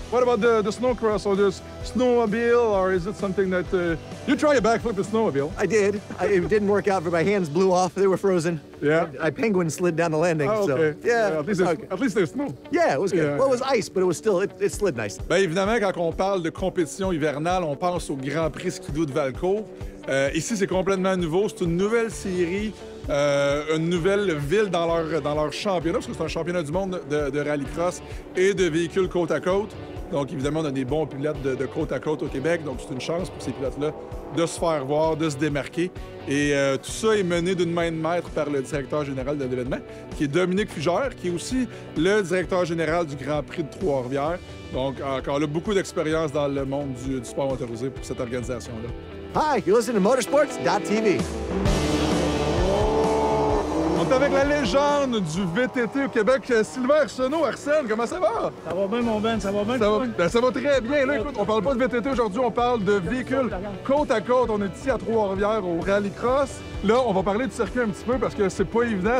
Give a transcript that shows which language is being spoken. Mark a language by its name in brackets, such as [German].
[English] What about the snowcross or the snowmobile, or is it something that you try a backflip with snowmobile? I did. It didn't work out, but my hands blew off. They were frozen. Yeah. I penguin slid down the landing. Oh, okay. So, yeah. At least there's snow. Yeah, it was good. Well, it was ice, but it was still, it slid nice. [French] Bien évidemment, quand on parle de compétition hivernale, on pense au Grand Prix Ski-Doo de Valcourt. Ici, c'est complètement nouveau. C'est une nouvelle série, une nouvelle ville dans leur championnat, parce que c'est un championnat du monde de rallycross et de véhicules côte à côte. Donc, évidemment, on a des bons pilotes de côte à côte au Québec. Donc, c'est une chance pour ces pilotes-là de se faire voir, de se démarquer. Et tout ça est mené d'une main de maître par le directeur général de l'événement, qui est Dominique Fugère, qui est aussi le directeur général du Grand Prix de Trois-Rivières. Donc, encore là, beaucoup d'expérience dans le monde du sport motorisé pour cette organisation-là. [English] Hi, you're listening to Motorsports.tv. [French] On est avec la légende du VTT au Québec, Sylvain Arsenault. Arsène, comment ça va? Ça va bien, mon Ben, ça va bien? Ça va très bien. Là, écoute, on parle pas de VTT aujourd'hui, on parle de véhicules côte à côte. On est ici à Trois-Rivières au Rallycross. Là, on va parler du circuit un petit peu parce que c'est pas évident.